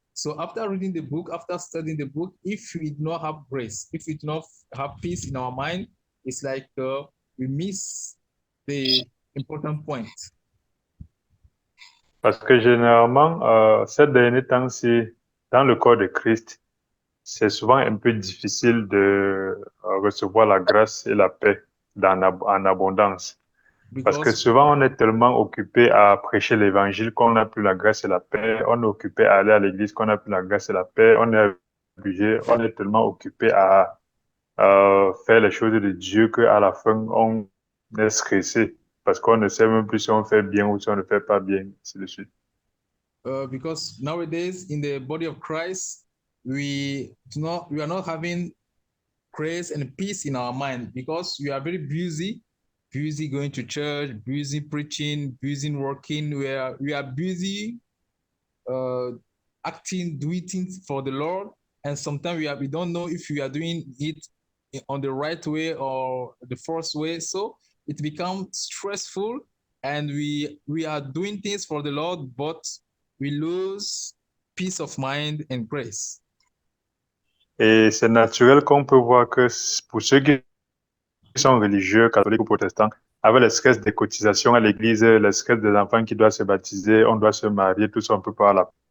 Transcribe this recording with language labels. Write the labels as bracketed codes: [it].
[en] So after reading the book, after studying the book, if we do not have grace, if we do not have peace in our mind, it's like we miss the important point. [fr] Parce que généralement, ces derniers temps-ci, dans le corps de Christ, c'est souvent un peu difficile de recevoir la grâce et la paix en abondance. Parce que souvent, on est tellement occupé à prêcher l'évangile qu'on n'a plus la grâce et la paix. On est occupé à aller à l'église qu'on n'a plus la grâce et la paix. On est tellement occupé à faire les choses de Dieu qu'à la fin, on est stressé. Parce qu'on ne sait même plus si on fait bien ou si on ne fait pas bien, ainsi de suite. [en] Because nowadays, in the body of Christ, we are not having grace and peace in our mind because we are very busy going to church, busy preaching, busy working. We are busy acting, doing things for the Lord, and sometimes we don't know if we are doing it on the right way or the first way. So it becomes stressful, and we are doing things for the Lord, but we lose peace of mind and grace. [fr] Et c'est naturel qu'on peut voir que pour ceux qui sont religieux, catholiques ou protestants, avec le stress des cotisations à l'église, le stress des enfants qui doivent se baptiser, on doit se marier, tout ça, on peut pas la.